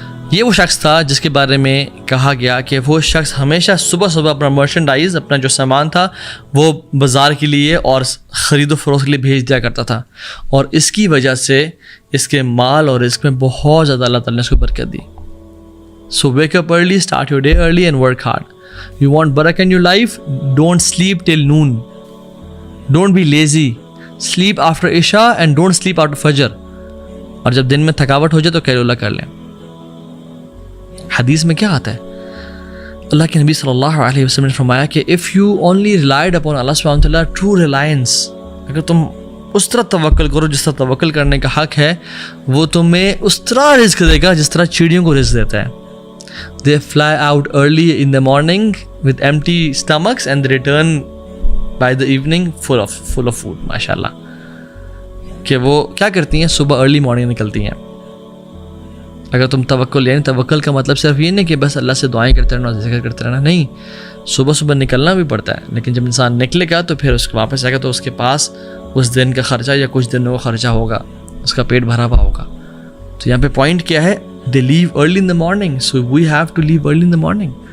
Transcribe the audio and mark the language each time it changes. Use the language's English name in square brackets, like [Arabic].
[Urdu] یہ وہ شخص تھا جس کے بارے میں کہا گیا کہ وہ شخص ہمیشہ صبح اپنا مرچنڈائز، اپنا جو سامان تھا وہ بازار کے لیے اور خرید و فروخت کے لیے بھیج دیا کرتا تھا، اور اس کی وجہ سے اس کے مال اور رزق میں بہت زیادہ اللہ تعالیٰ نے اس کو برکت دی. [English] So wake up early, start your day early and work hard. You want barakah in your life? Don't sleep till noon. Don't be lazy. Sleep after Isha and don't sleep after Fajr. [Urdu] اور جب دن میں تھکاوٹ ہو جائے تو قیلولہ کر لیں. حدیث میں کیا آتا ہے؟ اللہ کے نبی صلی اللہ علیہ وسلم نے فرمایا کہ [English] if you only relied upon Allah subhanahu wa ta'ala, true reliance, [Urdu] اگر تم اس طرح توکل کرو جس طرح توکل کرنے کا حق ہے، وہ تمہیں اس طرح رزق دے گا جس طرح چڑیوں کو رزق دیتا ہے. [English] They fly out early in the morning with empty stomachs and they return by the evening full of food. [Urdu] ماشاءاللہ کہ وہ کیا کرتی ہیں، صبح ارلی مارننگ نکلتی ہیں. اگر تم توکل کا مطلب صرف یہ نہیں کہ بس اللہ سے دعائیں کرتے رہنا، ذکر کرتے رہنا، نہیں، صبح نکلنا بھی پڑتا ہے. لیکن جب انسان نکلے گا تو پھر اس کے واپس آئے گا تو اس کے پاس اس دن کا خرچہ یا کچھ دنوں کا خرچہ ہوگا، اس کا پیٹ بھرا ہوا ہوگا. تو یہاں پہ پوائنٹ کیا ہے؟ [English] They leave early in the morning, so we have to leave early in the morning.